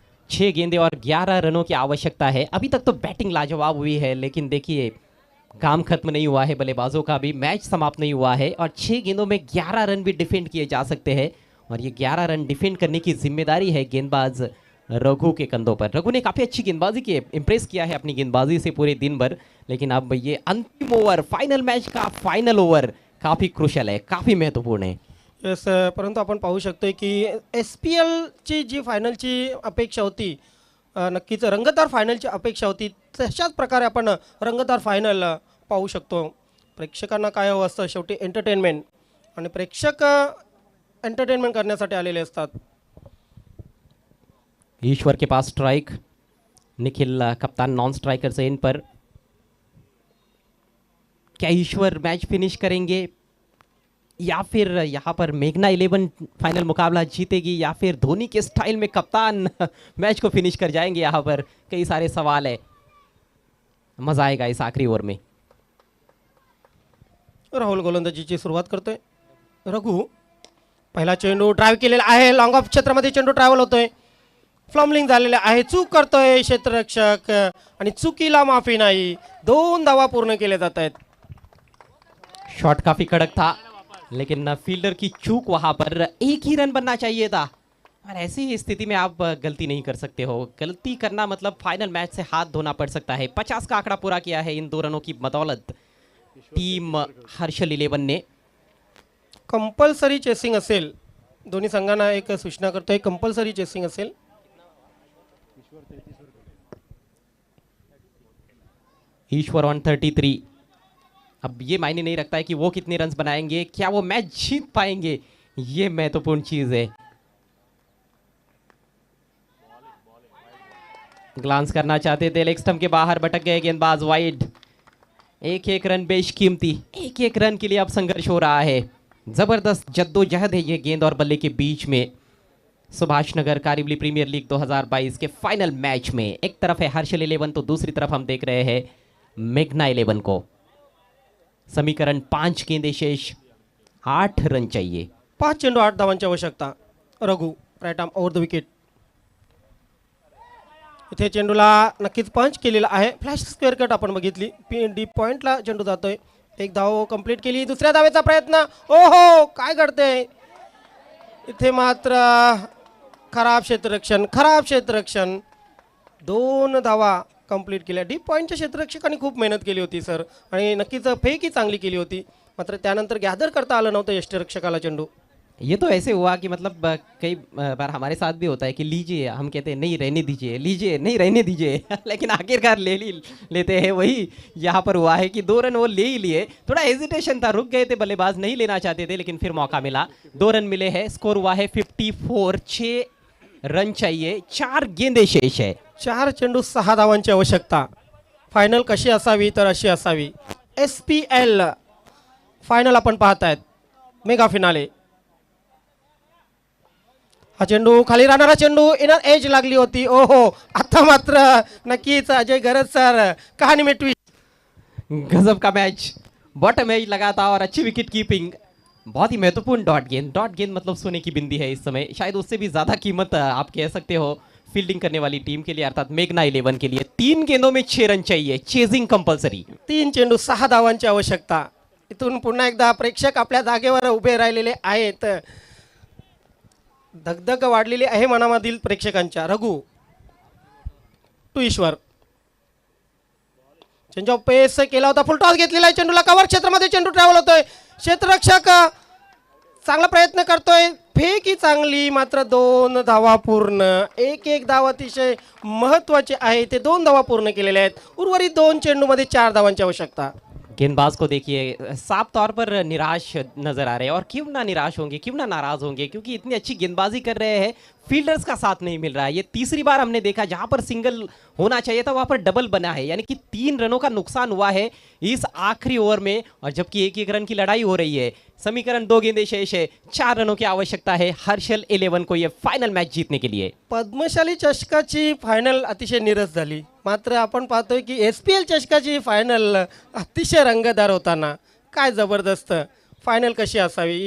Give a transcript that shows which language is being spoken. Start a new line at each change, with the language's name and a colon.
Hindi: 6 गेंदें और 11 रनों की आवश्यकता है। अभी तक तो बैटिंग लाजवाब हुई है, लेकिन देखिए काम खत्म नहीं हुआ है बल्लेबाजों का भी, मैच समाप्त नहीं हुआ है और 6 गेंदों में 11 रन भी डिफेंड किए जा सकते हैं। और ये 11 रन डिफेंड करने की जिम्मेदारी है गेंदबाज रघु के कंधों पर। रघु ने काफ़ी अच्छी गेंदबाजी की, इंप्रेस किया है अपनी गेंदबाजी से पूरे दिन भर, लेकिन अब ये अंतिम ओवर, फाइनल मैच का फाइनल ओवर काफ़ी क्रुशल है, काफ़ी महत्वपूर्ण है।
Marathi: येस, परंतु आपण पाहू शकतोय की SPLची जी फायनलची अपेक्षा होती, नक्कीच रंगतदार फायनलची अपेक्षा होती, तशाच प्रकारे आपण रंगतदार फायनल पाहू शकतो. प्रेक्षकांना काय हवं असतं, शेवटी एंटरटेनमेंट, आणि प्रेक्षक एंटरटेनमेंट करण्यासाठी आलेले असतात.
Hindi: ईश्वर के पास स्ट्राइक, निखिल कप्तान नॉन स्ट्राइकर से इन पर। क्या ईश्वर मैच फिनिश करेंगे या फिर यहाँ पर मेघना 11 फाइनल मुकाबला जीतेगी, या फिर धोनी के स्टाइल में कप्तान मैच को फिनिश कर जाएंगे? यहाँ पर कई सारे सवाल है, मजा आएगा इस आखिरी ओवर में।
Marathi: राहुल गोलंदाजीची सुरुवात करतोय. रघु पहिला चेंडू ड्राईव्ह केलेला आहे, लॉंग ऑफ क्षेत्रामध्ये चेंडू ट्रॅव्हल होतोय, फ्लॉमलिंग झालेले आहे, चूक करतोय क्षेत्ररक्षक आणि चुकीला माफी नाही. 2 धावा पूर्ण केले जात आहेत.
Hindi: शॉट काफी कड़क था, लेकिन फील्डर की चूक, वहां पर एक ही रन बनना चाहिए था। और ऐसी स्थिति में आप गलती नहीं कर सकते हो, गलती करना मतलब फाइनल मैच से हाथ धोना पड़ सकता है। 50 का आंकड़ा पूरा किया है इन 2 रनों की बदौलत टीम हर्षल 11 ने।
Marathi: कंपल्सरी चेसिंग असेल, दोन्ही संघांना एक सूचना करतोय, कंपल्सरी चेसिंग असेल.
Hindi: ईश्वर ऑन 33। अब ये मायने नहीं रखता है कि वो कितने रन्स बनाएंगे, क्या वो मैच जीत पाएंगे, ये महत्वपूर्ण चीज है। ग्लांस करना चाहते थे, लेग स्टंप के बाहर भटक गए गेंदबाज, वाइड। 1-1 रन बेशकीमती, 1-1 रन के लिए अब संघर्ष हो रहा है। जबरदस्त जद्दोजहद है ये गेंद और बल्ले के बीच में। सुभाष नगर कारिवली प्रीमियर लीग 2022 के फाइनल मैच में एक तरफ है हर्षल 11 तो दूसरी तरफ हम देख रहे हैं मेघना 11 को। समीकरण 5 गेंदे शेष, 8 रन चाहिए।
Marathi: 5 चेंडू 8 धावांची आवश्यकता. Raghu right arm over the wicket. इथे चेंडूला नक्कीच पंच केलेला आहे. फ्लॅश स्क्वेअर कट आपण बघितली, डीप पॉइंटला चेंडू जातोय. 1 धाव कंप्लीट केली. दुसऱ्या धावेचा प्रयत्न, ओहो काय घडतंय इथे, मात्र खराब क्षेत्ररक्षण. 2 धावा कंप्लीट केल्या. डीप पॉईंटच्या क्षेत्ररक्षकांनी खूप मेहनत केली होती सर, आणि नक्कीच फेकही चांगली केली होती, मात्र त्यानंतर गॅदर करता आलं नव्हतं यष्टिरक्षकाला चेंडू.
Hindi: ये तो ऐसे हुआ कि मतलब कई बार हमारे साथ भी होता है कि लीजिए, हम कहते हैं नहीं रहने दीजिए, लीजिए नहीं रहने दीजिए लेकिन आखिरकार लेते हैं। वही यहाँ पर हुआ है कि 2 रन वो ले ही लिए, थोड़ा हेजिटेशन था, रुक गए थे बल्लेबाज, नहीं लेना चाहते थे, लेकिन फिर मौका मिला, 2 रन मिले हैं, स्कोर हुआ है 54। 6 रन चाहिए, 4 गेंदे शेष है।
Marathi: 4 चेंडू 6 धावांची आवश्यकता. फायनल कशी असावी तर अशी असावी. SPL फायनल आपण पाहतायत, मेगा फिनाले. हा चेंडू खाली राहणारा चेंडू, इनर एज लागली होती. ओहो, आता मात्र नक्कीच अजय गरज सर
Hindi: कहाणी में ट्विस्ट. गजब का मैच, बॉटम एज लगा था और अच्छी विकेट कीपिंग, बहुत ही महत्वपूर्ण डॉट गेंद मतलब सोने की बिंदी है इस समय, शायद उससे भी ज्यादा कीमत आप कह सकते हो फील्डिंग करने वाली टीम के लिए अर्थात मेघना 11 के लिए। 3 गेंदों में 6 रन चाहिए, चेजिंग कंपल्सरी।
Marathi: 3 चेंडू 6 धावांची आवश्यकता। इथून पुन्हा एकदा प्रेक्षक आपल्या जागेवर उभे राहिलेले आहेत, धगधग वाढलेली आहे मनामधील प्रेक्षकांच्या। Raghu to Ishwar, change of पेस केला होता, फुल टॉस घेतलेला आहे चेंडूला, कव्हर क्षेत्रामध्ये चेंडू ट्रॅव्हल होतोय, क्षेत्ररक्षक चांगला प्रयत्न करतोय, फेक ही चांगली, मात्र 2 धावा पूर्ण। एक धाव अतिशय महत्वाचे आहे, ते 2 धावा पूर्ण केलेले आहेत। उर्वरित 2 चेंडूमध्ये 4 धावांची आवश्यकता।
Hindi: गेंदबाज को देखिए साफ तौर पर निराश नजर आ रहे हैं, और क्यों ना निराश होंगे, क्यों ना नाराज होंगे, क्योंकि इतनी अच्छी गेंदबाजी कर रहे हैं, फील्डर्स का साथ नहीं मिल रहा है। ये तीसरी बार हमने देखा जहां पर सिंगल होना चाहिए था वहां पर डबल बना है, यानी कि 3 रनों का नुकसान हुआ है इस आखिरी ओवर में, और जबकि 1-1 रन की लड़ाई हो रही है। समीकरण 2 गेंदे शेष है, 4 रनों की आवश्यकता है हर्षल 11 को ये फाइनल मैच जीतने के लिए।
Marathi: पद्मशाली चषकाची फायनल अतिशय नीरस झाली, मात्र आपण पाहतोय की SPL चषकाची फायनल अतिशय रंगतदार होताना काय जबरदस्त फायनल कशी असावी।